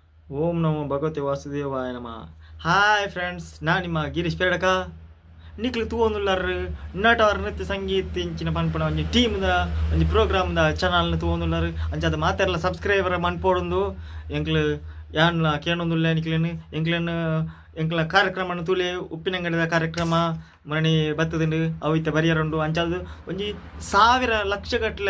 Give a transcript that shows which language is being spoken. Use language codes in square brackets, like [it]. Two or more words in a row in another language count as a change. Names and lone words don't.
[sa] ಓಂ ನಮೋ ಭಗವತೆ ವಾಸುದೇವಾಯ ನಮಃ. [en] Hi friends, [kn] ನಾ ನಿಮ್ಮ ಗಿರೀಶ್ ಪೇಡಕ. [tcy] ನಿಕ್ಲು ತೂವೊಂದುಲ್ಲಾರ ನಟವರ ನೃತ್ಯ ಸಂಗೀತ ಇಂಚಿನ ಪನ್ಪುನ ಒಂಜಿ ಟೀಮ್ದ ಒಂಜಿ ಪ್ರೋಗ್ರಾಮ್ದ ಚಾನಲ್ನ ತೂವೊಂದುಲ್ಲಾರ ಅಂಚಾದ ಮಾತೆರ್ಲ ಸಬ್ಸ್ಕ್ರೈಬರ್ ಮನ್ಪೋಡೊಂದು ಎಂಕ್ಲು ಯಾನ್ಲ ಕೇಳೊಂದುಲ್ಲ ಎಂಕ್ಲ ಕಾರ್ಯಕ್ರಮ ತೂಲೆ ಉಪ್ಪಿನಂಗಡಿದ ಕಾರ್ಯಕ್ರಮ ಮರಣಿ ಬತ್ತದುಂಡು ಅವಿತ ಬರಿಯರುಂಡು ಅಂಚಾದು ಒಂಜಿ 1000 ಲಕ್ಷಗಟ್ಟಲೆ